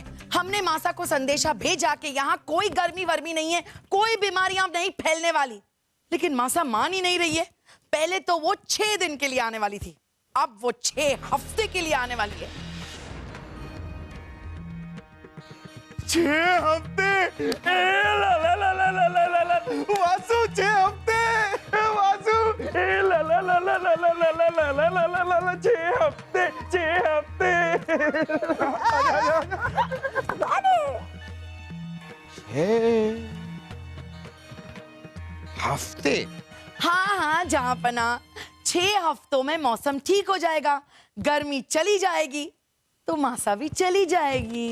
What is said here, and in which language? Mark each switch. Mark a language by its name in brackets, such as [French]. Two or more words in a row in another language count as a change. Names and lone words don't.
[Hindi] हमने मासा को संदेशा भेजा कि यहाँ कोई गर्मी वर्मी नहीं है, कोई बीमारियां नहीं फैलने वाली, लेकिन मासा मान ही नहीं रही है। पहले तो वो 6 दिन के लिए आने वाली थी, अब वो 6 हफ्ते के लिए आने वाली है। 6 हफ्ते? ला ला ला ला ला ला ला ला वासु 6 हफ्ते? वासु ला ला ला ला ला ला ला ला ला ला ला ला ला 6 हफ्ते 6 हफ्ते। 6 हफ्ते? हाँ जहांपना, 6 हफ्तों में मौसम ठीक हो जाएगा, गर्मी चली जाएगी तो मासा भी चली जाएगी।